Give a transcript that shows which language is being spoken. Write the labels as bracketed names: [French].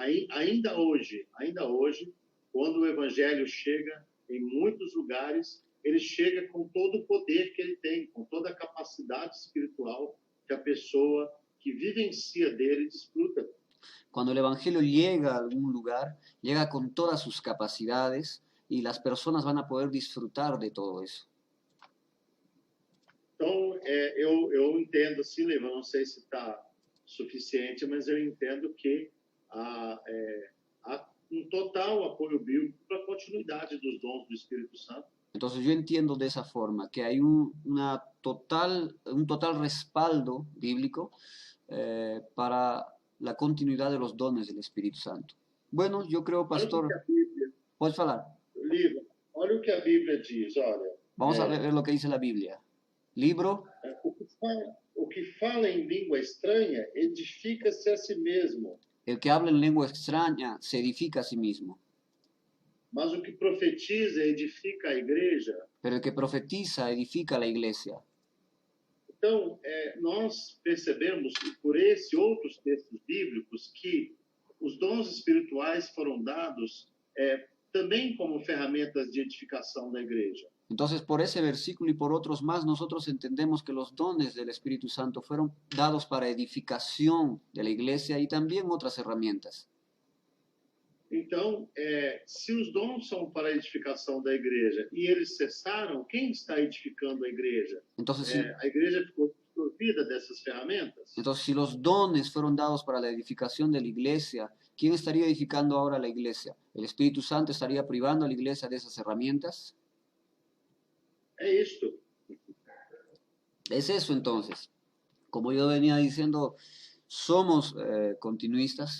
[Portuguese] Ainda hoje, quando o Evangelho chega em muitos lugares, ele chega com todo o poder que ele tem, com toda a capacidade espiritual que a pessoa que vivencia dele desfruta. [Spanish] Cuando el Evangelio llega a algún lugar, llega con todas sus capacidades y las personas van a poder disfrutar de todo eso. [Portuguese] Então, eu entendo, assim, Leva, não sei se está suficiente, mas eu entendo que há um total apoio bíblico para a continuidade dos dons do Espírito Santo. [Spanish] Entonces yo entiendo de esa forma que hay un total respaldo bíblico para la continuidad de los dones del Espíritu Santo. Bueno, yo creo, pastor, ¿puedes hablar? [Portuguese] Liva, olha o que a Bíblia diz, olha. [Spanish] Vamos a ver lo que dice la Biblia. Libro. [Portuguese] O que fala em língua estranha edifica-se a si mesmo. [Spanish] El que habla en lengua extraña se edifica a sí mismo. [Portuguese] Mas o que profetiza edifica a igreja. [Spanish] Pero el que profetiza edifica a la iglesia. [Portuguese] Então, nós percebemos, por esses outros textos bíblicos, que os dons espirituais foram dados também como ferramentas de edificação da igreja. [Spanish] Entonces, por ese versículo y por otros más, nosotros entendemos que los dones del Espíritu Santo fueron dados para edificación de la iglesia y también otras herramientas. [Portuguese] Então, se os dons são para a edificação da igreja e eles cessaram, quem está edificando a igreja? [Spanish] Entonces, [Portuguese] a igreja ficou desprovida dessas ferramentas? [Spanish] Entonces, si los dones fueron dados para la edificación de la iglesia, ¿quién estaría edificando ahora la iglesia? ¿El Espíritu Santo estaría privando a la iglesia de esas herramientas? Esto. Es eso entonces. Como yo venía diciendo, somos continuistas.